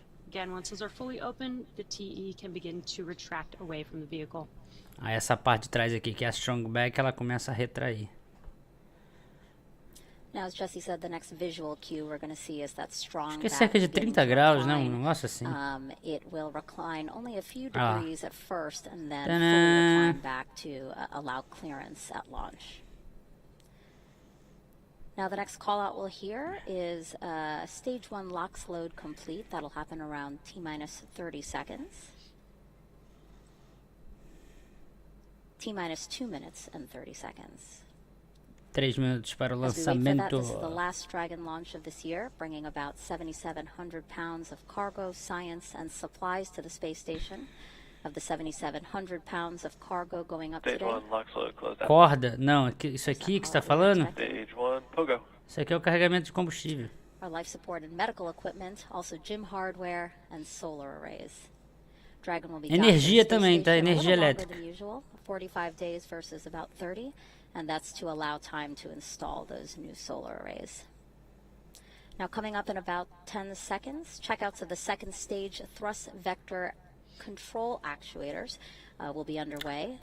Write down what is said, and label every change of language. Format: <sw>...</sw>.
<en>Again, once those are fully open, the TE can begin to retract away from the vehicle.</en> <pt>Aí essa parte de trás aqui, que é a strong back, ela começa a retrair.</pt> <en>Now, as Jesse said, the next visual cue we're going to see is that strong</en> <pt>Acho que é cerca de 30 graus, né? Um negócio assim.</pt> <en>It will recline only a few degrees at first and then fully recline back to allow clearance at launch. Now, the next call out we'll hear is stage 1 LOX load complete. That'll happen around T-minus 30 seconds. T-minus 2 minutes and 30 seconds.</en> <pt>3 minutos para o</pt> <en>As we wait for that,</en> <pt>lançamento.</pt> <en>this is the last Dragon launch of this year, bringing about 7,700 pounds of cargo, science, and supplies to the space station. Of the 7,700 pounds of cargo going up today.</en> <pt>Corda? Não, isso aqui que você está falando?</pt> <en>Stage 1, pogo.</en> <pt>Isso aqui é o carregamento de combustível.</pt> <en>Our life support and medical equipment, also gym hardware and solar arrays. Dragon will be</en> <pt>Energia também, tá? Energia elétrica.</pt> <en>45 days versus about 30, and that's to allow time to install those new solar arrays. Now, coming up in about 10 seconds, checkouts of the second stage thrust vector control actuators will be underway.</en>